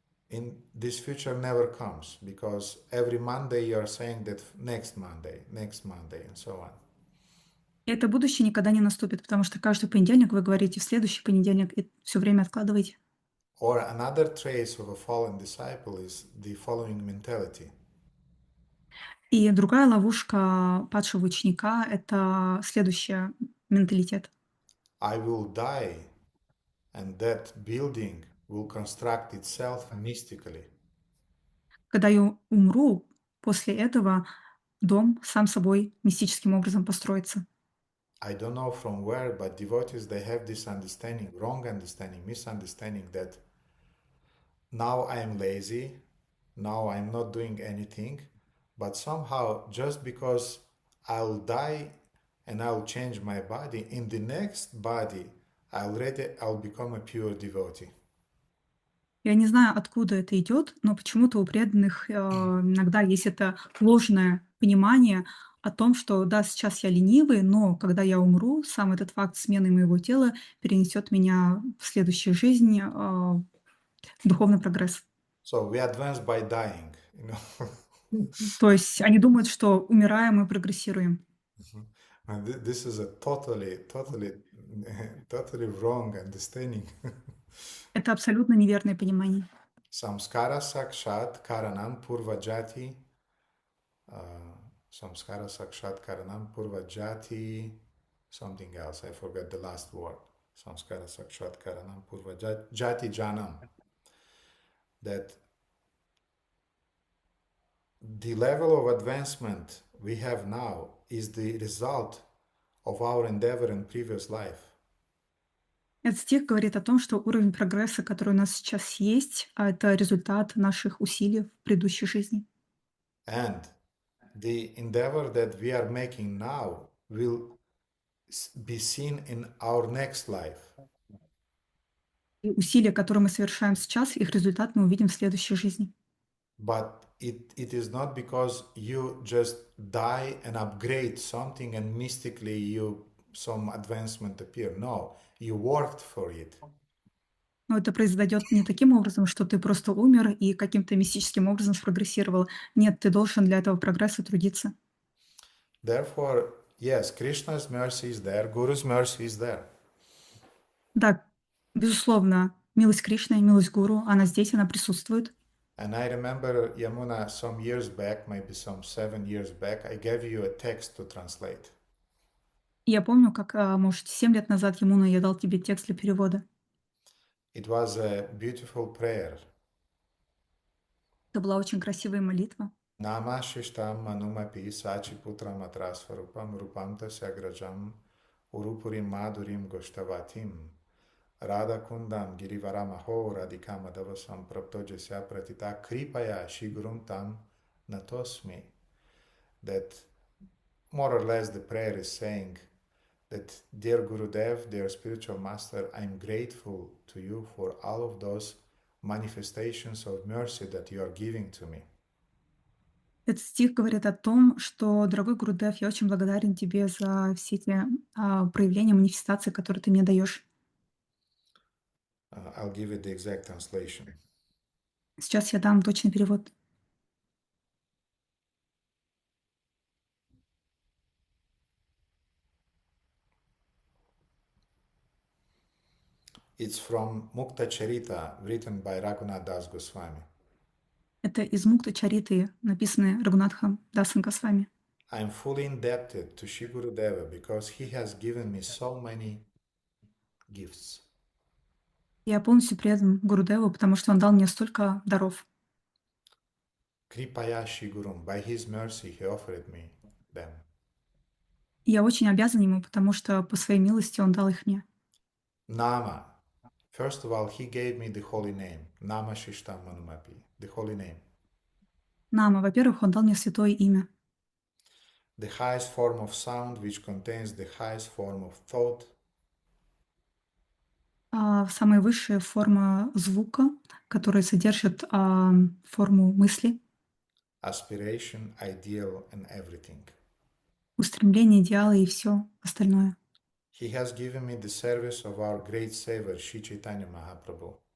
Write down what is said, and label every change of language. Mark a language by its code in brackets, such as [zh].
[en] in this future never comes because every Monday you are saying that next Monday, and so on. [ru] И это будущее никогда не наступит, потому что каждый понедельник вы говорите в следующий понедельник и все время откладываете. [en] Or another trace of a fallen disciple is the following mentality. [ru] И другая ловушка падшего ученика — это следующий менталитет. [en] I will die, and that building will construct itself mystically. [ru] Когда я умру, после этого дом сам собой мистическим образом построится. [en] I don't know from where, but devotees, they have this understanding, wrong understanding, misunderstanding that now I am lazy, now I'm not doing anything, but somehow just because I'll die and I'll change my body, in the next body I'll become a pure devotee. [ru] Я не знаю, откуда это идет, но почему-то у преданных иногда есть это ложное понимание о том, что да, сейчас я ленивый, но когда я умру, сам этот факт смены моего тела перенесет меня в следующую жизнь, в духовный прогресс. [en] So we advance by dying, you know. [ru] То есть они думают, что умираем и прогрессируем. [en] And this is a totally wrong understanding. [ru] Это абсолютно неверное понимание. [sa] Samskara sakshat karanam purvajati. Samskara sakshat karanam purvajati. [en] Something else. I forgot the last word. [sa] Samskara sakshat karanam purvajati janam. [en] That the level of advancement we have now is the result of our endeavor in previous life. [ru] Этот стих говорит о том, что уровень прогресса, который у нас сейчас есть, это результат наших усилий в предыдущей жизни. [en] And the endeavor that we are making now will be seen in our next life. [ru] И усилия, которые мы совершаем сейчас, их результат мы увидим в следующей жизни. [en] But it is not because you just die and upgrade something and mystically some advancement appear. No, you worked for it. [ru] Но это произойдет не таким образом, что ты просто умер и каким-то мистическим образом спрогрессировал. Нет, ты должен для этого прогресса трудиться. [en] Therefore, yes, Krishna's mercy is there, Guru's mercy is there. [ru] Да, безусловно, милость Кришны, милость Гуру, она здесь, она присутствует. [en] And I remember, Yamuna, some years back, maybe some 7 years back, I gave you a text to translate. [ru] И я помню, как, может, 7 лет назад, Ямуна, я дал тебе текст для перевода. [en] It was a beautiful prayer. [ru] Это была очень красивая молитва. [sa] Nama shishtam manumapi sachiputram atrasvarupam rupam tasyagrajam urupurim madurim goshtavatim Radha kundam girivaramaho radhikam adavasam praptojasya pratita kripaya shigurum tam natosmi. [en] That more or less the prayer is saying that, dear Gurudev, dear spiritual master, I'm grateful to you for all of those manifestations of mercy that you are giving to me. [ru] Этот стих говорит о том, что, дорогой Гурудев, я очень благодарен тебе за все эти проявления, манифестации, которые ты мне даешь. [en] I'll give it the exact translation. [ru] Сейчас я дам точный перевод. [en] It's from Mukta Charita, written by Raghunath Das Goswami. [ru] Это из Мукта Чариты, написанное Рагунатхом Дасом Госвами. [en] I'm fully indebted to Shri Gurudeva because he has given me so many gifts. [ru] Я полностью предан Гурудеву, потому что он дал мне столько даров. [sa] Kripaya Shri Gurum, [en] by his mercy he offered me them. [ru] И я очень обязан ему, потому что по своей милости он дал их мне. [sa] Nama. [en] First of all, he gave me the holy name. [sa] Nama Shishtam Manumapi, [en] the holy name. [ru] Нама, во-первых, он дал мне святое имя. [en] The highest form of sound which contains the highest form of thought. [ru] Самая высшая форма звука, которая содержит форму мысли. [en] Aspiration, ideal, and everything. [ru] Устремление, идеалы и все остальное. [en] He has given me the service of our great Savior, Sri Chaitanya Mahaprabhu.